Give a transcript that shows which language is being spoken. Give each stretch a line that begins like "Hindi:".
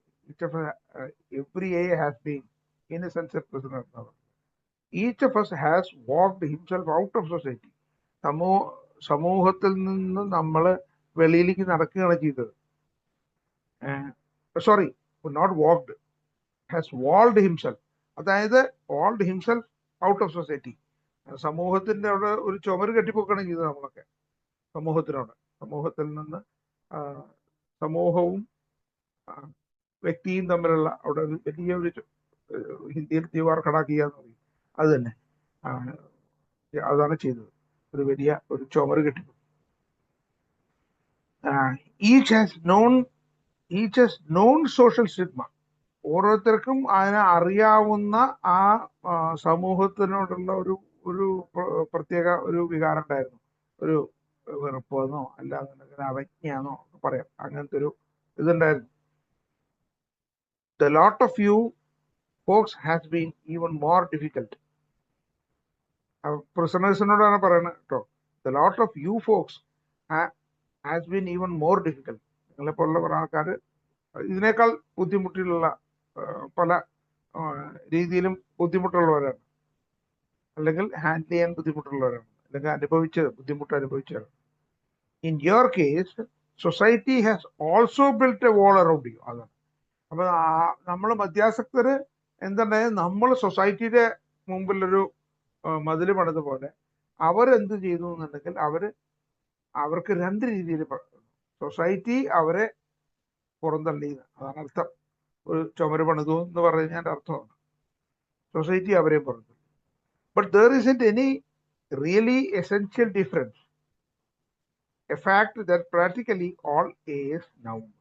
English: Each of us, every A has been in a sense a prisoner. Each of us has walked himself out of society.
Malayalam: സമൂഹത്തിൽ നിന്ന് നമ്മൾ വെളിയിലേക്ക് നടക്കുകയാണ് ചെയ്തത്.
English: Sorry, not walked, has walled himself.
Malayalam: അതായത്
English: Walled himself out of society.
Malayalam: സമൂഹത്തിന്റെ അവിടെ ഒരു ചുമര് കെട്ടിപ്പോക്കുകയാണ് ചെയ്തത് നമ്മളൊക്കെ സമൂഹത്തിനോട്. സമൂഹത്തിൽ നിന്ന് സമൂഹവും വ്യക്തിയും തമ്മിലുള്ള അവിടെ ഒരു വലിയ ഒരു ഹിന്ദിയിൽ
Hindi: ദീവാർ ഖടാക്കിയ
Malayalam: എന്ന് പറയും, അത് തന്നെ അതാണ് ചെയ്തത്. ഒരു വലിയ ഒരു ചുമര് കെട്ടി.
English: Each has non social stigma.
Malayalam: ഓരോരുത്തർക്കും അതിനെ അറിയാവുന്ന ആ സമൂഹത്തിനോടുള്ള ഒരു പ്രത്യേക ഒരു വികാരം ഉണ്ടായിരുന്നു. ഒരു വെറുപ്പെന്നോ അല്ലാന്നുണ്ടെങ്കിൽ അവജ്ഞയെന്നോ പറയാം, അങ്ങനത്തെ ഒരു ഇതുണ്ടായിരുന്നു.
English: The lot of you folks has been even more difficult.
Malayalam: പ്രിസണേഴ്സിനോടാണ് പറയുന്നത് കേട്ടോ.
English: The lot of you folks has been even more difficult.
Malayalam: നിങ്ങളെ പോലുള്ള കുറെ ആൾക്കാർ ഇതിനേക്കാൾ ബുദ്ധിമുട്ടിലുള്ള പല രീതിയിലും ബുദ്ധിമുട്ടുള്ളവരാണ്, അല്ലെങ്കിൽ ഹാൻഡിൽ ചെയ്യാൻ ബുദ്ധിമുട്ടുള്ളവരാണ്, അല്ലെങ്കിൽ ബുദ്ധിമുട്ട് അനുഭവിച്ചവരാണ്.
English: In your case society has also built a wall around you.
Malayalam: അതാണ്. അപ്പൊ നമ്മൾ മദ്യാസക്തര് എന്തുണ്ടായത്, നമ്മൾ സൊസൈറ്റിയുടെ മുമ്പിലൊരു മതില് പണിത പോലെ അവരെന്ത് ചെയ്തു എന്നുണ്ടെങ്കിൽ അവർക്ക് രണ്ട് രീതിയിൽ സൊസൈറ്റി അവരെ പുറന്തള്ളി. അതാണ് അർത്ഥം. ഒരു ചുമര് പണിതു എന്ന് പറഞ്ഞാൽ അർത്ഥമാണ് സൊസൈറ്റി അവരെ പുറന്തള്ളി.
English: But there isn't any really essential difference, a fact that practically all is now.